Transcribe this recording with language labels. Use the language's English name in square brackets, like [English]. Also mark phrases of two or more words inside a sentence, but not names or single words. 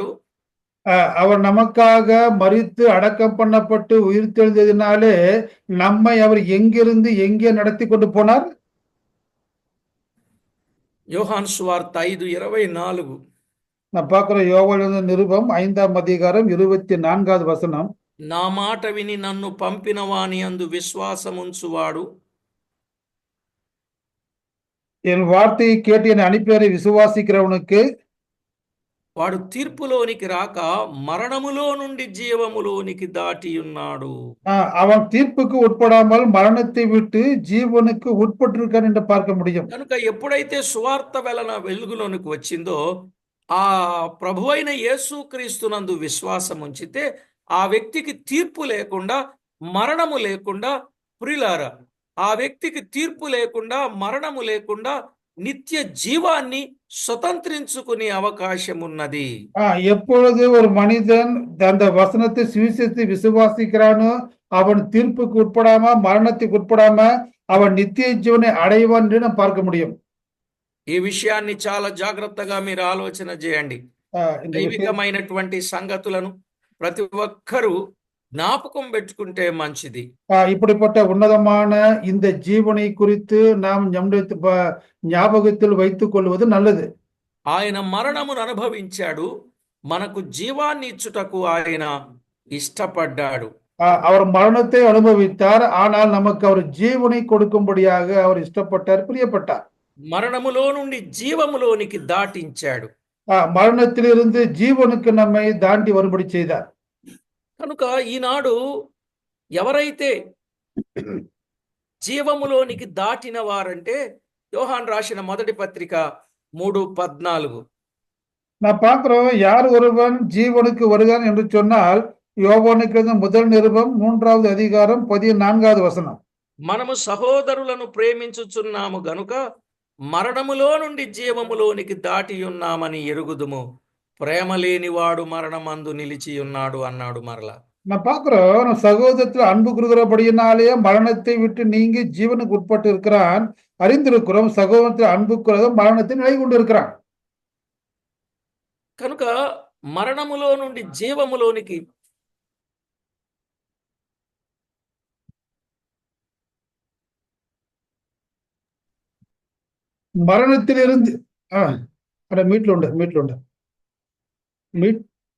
[Tamil] அவர் நமக்காக மரித்து அடக்கம் பண்ணப்பட்டு உயிர்த்தெழுந்ததினாலே நம்மை அவர் எங்கிருந்து எங்கே நடத்தி கொண்டு போனார்? [Telugu] యోహాను సువార్త 5:24 [Tamil] நான் பார்க்கிறோம், யோவான் நிருபம் 5ஆம் அதிகாரம் 24வது வசனம். [Telugu] నా మాట విని నన్ను పంపిన వాని యందు విశ్వాసముంచువాడు [Tamil] என் வார்த்தையை கேட்டு என்னை அனுப்பியவரை விசுவாசிக்கிறவனுக்கு [Telugu] వాడు తీర్పులోనికి రాక మరణములో నుండి జీవములోనికి దాటి ఉన్నాడు. [Tamil] அவன் தீர்ப்புக்கு உட்படாமல் மரணத்தை விட்டு ஜீவனுக்கு உட்பட்டிருக்கான் என்று பார்க்க முடியும். [Telugu] కనుక ఎప్పుడైతే సువార్త వెలుగులోనికి వచ్చిందో ఆ ప్రభువైన యేసుక్రీస్తునందు విశ్వాసం ఉంచితే ఆ వ్యక్తికి తీర్పు లేకుండా మరణము లేకుండా, ప్రియులారా, ఆ వ్యక్తికి తీర్పు లేకుండా మరణము లేకుండా నిత్య జీవాన్ని స్వతంత్రించుకునే అవకాశం ఉన్నది. [Tamil] எப்பொழுது ஒரு மனிதன் அந்த வசனத்தை சுவிசேஷத்தை விசுவாசிக்கிறானோ அவன் தீர்ப்புக்கு உட்படாம மரணத்துக்கு உட்படாம அவன் நித்திய ஜீவனை அடைவான் என்று நாம் பார்க்க முடியும். [Telugu] ఈ విషయాన్ని చాలా జాగ్రత్తగా మీరు ఆలోచన చేయండి. దైవికమైనటువంటి సంగతులను ప్రతి ఒక్కరూ జ్ఞాపకం పెట్టుకుంటే మంచిది. [Tamil] இப்படிப்பட்ட உன்னதமான இந்த ஜீவனை குறித்து நாம் ஞாபகத்தில் வைத்துக் கொள்வது நல்லது. [Telugu] ఆయన మరణమును అనుభవించాడు, మనకు జీవాన్ని ఇచ్చుటకు ఆయన ఇష్టపడ్డాడు. [Tamil] அவர் மரணத்தை அனுபவித்தார், ஆனால் நமக்கு அவர் ஜீவனை கொடுக்கும்படியாக அவர் இஷ்டப்பட்டார், பிரியப்பட்டார். [Telugu] మరణములో నుండి జీవములోనికి దాటించాడు. [Tamil] మరణத்திலிருந்து జీవనుக்கு நம்மை దాటి வரும்படி செய்தார். [Telugu] కనుక ఈనాడు ఎవరైతే జీవములోనికి దాటిన వారంటే యోహాన్ రాసిన మొదటి పత్రిక 3:14 [Tamil] நான் பார்க்கிறோம், யார் ஒருவன் ஜீவனுக்கு வருகிறான் என்று சொன்னால் யோவானுக்கு முதல் நிருபம் 3வது அதிகாரம் 14வது వచనం. [Telugu] మనము సహోదరులను ప్రేమించుచున్నాము గనుక మరణములో నుండి జీవములోనికి దాటి ఉన్నామని ఎరుగుదుము, ప్రేమ లేనివాడు మరణమందు నిలిచి ఉన్నాడు అన్నాడు. మరలా [Tamil] நான் பார்க்கிறோம், சகோதரத்தில் அன்பு கூறுகிறபடியினாலே மரணத்தை விட்டு நீங்கி ஜீவனுக்கு உட்பட்டு இருக்கிறான் அறிந்திருக்கிறோம். சகோதரத்தில் அன்பு கூறுகிற மரணத்தை நிலை கொண்டு இருக்கிறான். [Telugu] కనుక మరణములో నుండి జీవములోనికి మరణத்திலிருந்து అక్కడ మీట్లో ఉండే మీట్